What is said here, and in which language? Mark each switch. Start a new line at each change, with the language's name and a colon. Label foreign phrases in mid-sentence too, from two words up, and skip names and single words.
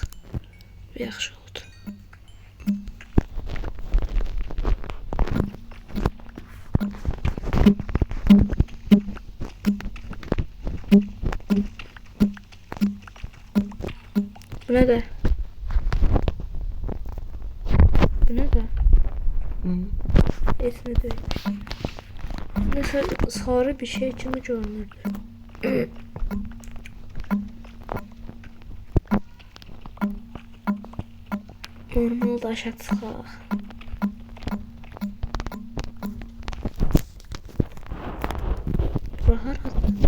Azerbaijani: Yaxşı oldu. Bu ne de? Bu ne de? Esne değil. Neyse, sarı bir şey kimi görünürdü. Normal da aşağı çıxaq. Bura haradır?